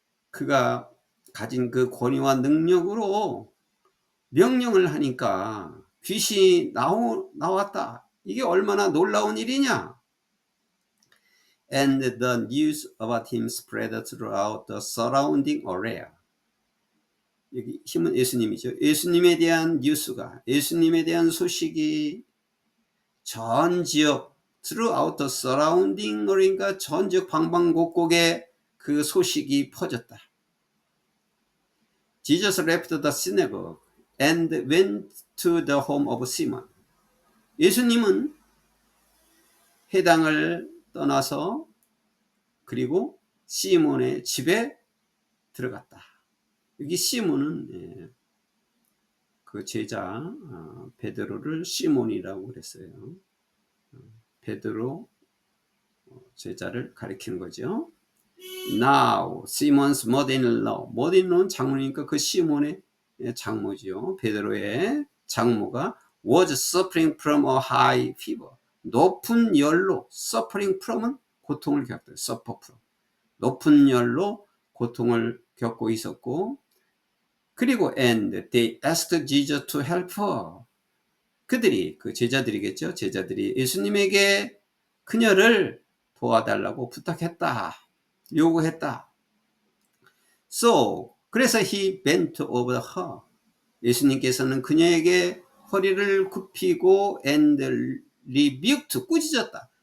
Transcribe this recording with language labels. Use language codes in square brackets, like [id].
[ko] 그가 가진 그 권위와 능력으로 명령을 하니까 귀신이 나왔다. 이게 얼마나 놀라운 일이냐. [en] And the news about him spread throughout the surrounding area. [ko] 여기 힘은 예수님이죠. 예수님에 대한 뉴스가, 예수님에 대한 소식이 전 지역, [en] throughout the surrounding, [ko] 그러니까 전 지역 방방곡곡에 그 소식이 퍼졌다. [en] Jesus left the synagogue and went to the home of Simon. [ko] 예수님은 회당을 떠나서 그리고 시몬의 집에 들어갔다. 여기 시몬은 그 제자 베드로를 시몬이라고 그랬어요. 베드로 제자를 가리키는 거죠. [en] Now Simon's mother-in-law. [ko] mother-in-law는 장모니까 그 시몬의 장모죠. 베드로의 장모가 [en] was suffering from a high fever. [ko] 높은 열로 suffering from은 고통을 겪다. [en] suffer from. [ko] 높은 열로 고통을 겪고 있었고 그리고 [en] and they asked Jesus to help her. [ko] 그들이 그 제자들이겠죠. 제자들이 예수님에게 그녀를 도와달라고 부탁했다. 요구했다. So 그래서 [en] he bent over her. [ko] 예수님께서는 그녀에게 허리를 굽히고 [en] and rebuked, [ko] 꾸짖었다.